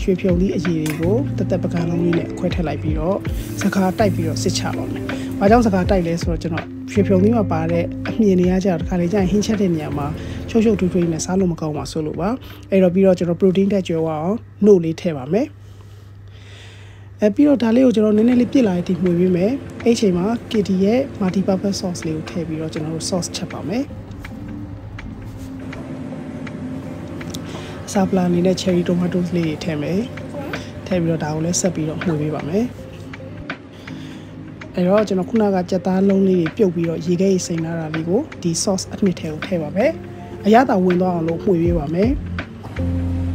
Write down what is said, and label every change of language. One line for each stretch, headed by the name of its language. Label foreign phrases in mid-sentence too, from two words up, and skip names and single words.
Burmese: ရွှေဖြုံသီးအရည်တွေကိုတက်ပကံလုံးလေးနဲ့ခွဲထည့်လိုက်ပြီးတော့စကားတိုက်ပြီးတော့စစ်ချပါမယ်။ဘာကြောင့်စကားတိုက်လဲဆိုတော့ကျွန်တော်ရွှေဖြုံသီးမှာပါတဲ့အမြင်တွေကြတော့တစ်ခါလေကြာရင်ဟင်းချက်တဲ့နေရာမှာရှုပ်ထွေးနဲ့စားလို့မကောင်းပါဆိုလို့ပါ။အဲ့တော့ပြီးတော့ကျွန်တော် protein တက်ကြွယ်ဝအောင်နှုတ်လေးထည့်ပါမယ်။ပြီးတော့ဒါလေးကိုကျွန်တော်နည်းနည်းလေးပြစ်လာပြီးမှွေပေးမယ်။အဲ့ချိန်မှာ KT ရဲ့
English: multi purpose sauce
Burmese: လေးကိုထည့်ပြီးတော့ကျွန်တော်တို့ sauce ချက်ပါမယ်။ ဆာပလာအနေနဲ့
English: cherry tomatoes
Burmese: လေးတွေထည့်မယ်။ထည့်ပြီးတော့ဒါကိုလည်းဆက်ပြီးတော့မှွေပေးပါမယ်။အဲ့တော့ကျွန်တော်ခုနကကြက်သားလုံးလေးတွေပြုတ်ပြီးတော့ရေခဲရေစိမ်လာတာလေးကိုဒီ sauce အနှစ်ထဲကိုထည့်ပါမယ်။အရသာဝင်သွားအောင်လို့မှွေပေးပါမယ်။